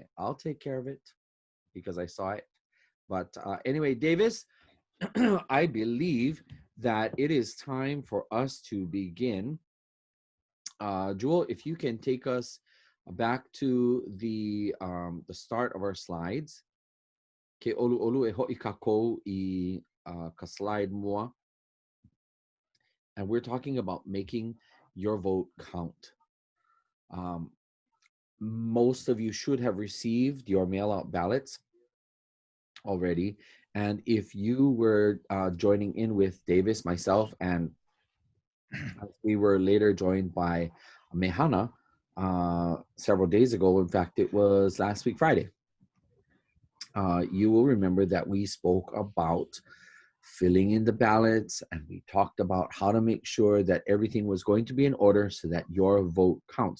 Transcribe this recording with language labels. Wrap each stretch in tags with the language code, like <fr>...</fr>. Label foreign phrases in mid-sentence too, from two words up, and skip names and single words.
<en>I'll take care of it because I saw it. But anyway, Davis, I believe that it is time for us to begin. Jewel, if you can take us back to the start of our slides.</en> <haw>Ke olu olu e ho'i kako I ka slide mua.</haw> <en>And we're talking about making your vote count. Um, most of you should have received your mail out ballots already. And if you were joining in with Davis, myself, and we were later joined by Mehana several days ago, in fact, it was last week, Friday, you will remember that we spoke about filling in the ballots, and we talked about how to make sure that everything was going to be in order so that your vote counts.</en>